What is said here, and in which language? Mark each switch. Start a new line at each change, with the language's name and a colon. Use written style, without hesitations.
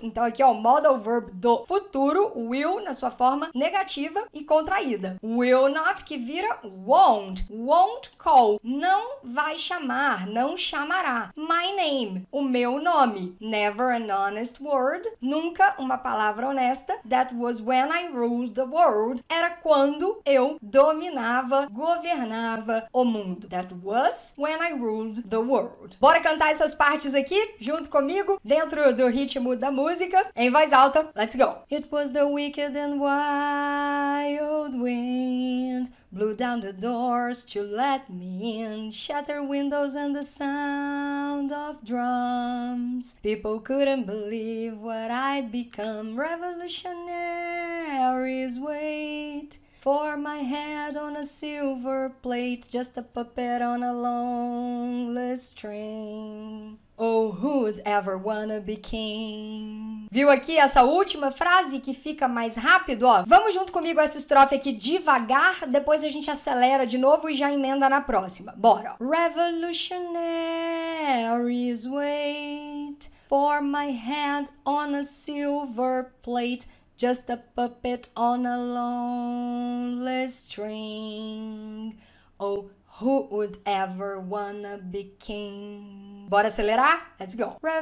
Portuguese: Então aqui ó, o modal verb do futuro, will na sua forma negativa e contraída.
English: Will not
Portuguese: que vira
English: won't. Won't call.
Portuguese: Não vai chamar, não chamará.
English: My name,
Portuguese: o meu nome.
English: Never an honest word.
Portuguese: Nunca uma palavra honesta.
English: That was when I ruled the world.
Portuguese: Era quando eu dominava, governava o mundo.
English: That was when I ruled the world.
Portuguese: Bora cantar essas partes aqui, junto comigo, dentro do ritmo da música, em voz alta.
English: Let's go! It was the wicked and wild wind blew down the doors to let me in, shatter windows and the sound of drums. People couldn't believe what I'd become. Revolutionaries wait for my head on a silver plate, just a puppet on a lonely string. Oh, who'd ever wanna be king?
Portuguese: Viu aqui essa última frase que fica mais rápido, ó? Vamos junto comigo essa estrofe aqui devagar, depois a gente acelera de novo e já emenda na próxima. Bora!
English: Revolutionaries wait for my head on a silver plate, just a puppet on a lonely string. Oh, who would ever wanna be king?
Portuguese: Bora acelerar?
English: Let's go.